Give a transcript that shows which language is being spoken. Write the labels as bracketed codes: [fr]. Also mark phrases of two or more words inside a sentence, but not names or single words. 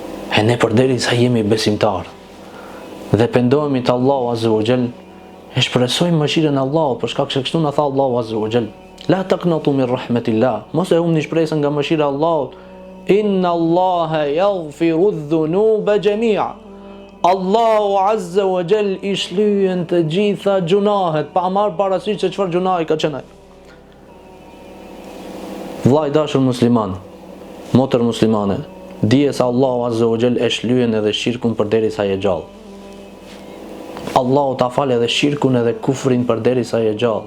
[sq] E ne përderisa jemi besimtar dhe pendohemi te Allahu [ar] عز وجل, [sq] e shpresojmë mëshirën e Allahut, për shkak se kështu na tha Allahu [ar] عز وجل: لا تقنطوا من رحمة الله. [sq] Mos e humni shpresën nga mëshira e Allahut. [ar] إن الله يغفر الذنوب جميعا. [sq] Allahu [ar] عز وجل [sq] i shlyen të gjitha gjunahet, pa marrë parasysh se çfarë gjunahi ka qenë. Vllai dashur musliman, motër muslimane, dije se Allahu [ar] عز وجل [sq] e shlyen edhe shirkun përderisa je gjallë. Allahu ta fal edhe shirkun edhe kufrin përderisa je gjallë.